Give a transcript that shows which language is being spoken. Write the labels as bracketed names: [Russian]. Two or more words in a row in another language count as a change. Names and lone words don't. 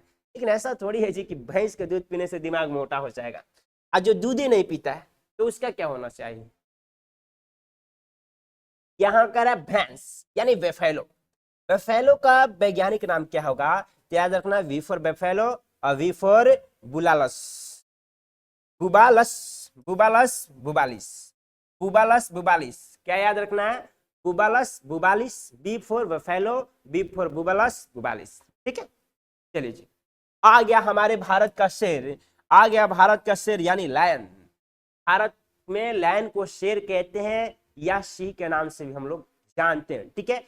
[Hindi] लेकिन ऐसा थोड़ी है जी कि भैंस का दूध पीने से दिमाग मोटा हो जाएगा। और जो दूध ही नहीं पीता है तो उसका क्या होना चाहिए, यहाँ का रहा भैंस यानी बेफेलो। बेफेलो का वैज्ञानिक नाम क्या होगा, तो याद रखना, [English] V for buffalo [Hindi] और [English] V for Bulalus, [Hindi] बुबालस, बुबालस बुबालिस, बुबालस बुबालिस। क्या याद रखना है, बुबालस बुबालिस, [English] B for buffalo, B for Bubalus bubalis, [Hindi] ठीक है। चलिए जी, आ गया हमारे भारत का शेर, आ गया भारत का शेर यानी लायन। भारत में लायन को शेर कहते हैं या सिंह के नाम से भी हम लोग जानते हैं, ठीक है।